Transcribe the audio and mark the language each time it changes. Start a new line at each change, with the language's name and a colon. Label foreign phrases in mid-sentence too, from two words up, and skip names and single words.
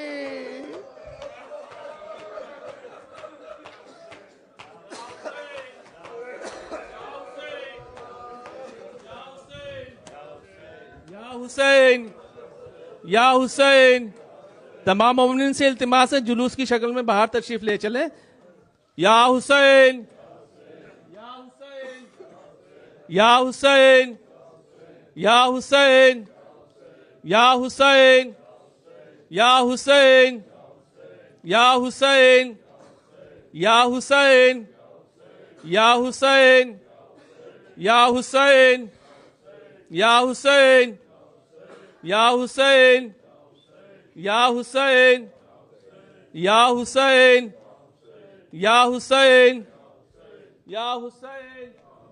Urdu: یا حسین، تمام مومنین سے التماس ہے جلوس کی شکل میں باہر تشریف لے چلیں۔ یا حسین، یا حسین، یا حسین، یا حسین، یا حسین، یا حسین، یا حسین، یا حسین، یا حسین، یا حسین، یا حسین، یا حسین، یا حسین، یا حسین، یا حسین، یا حسین۔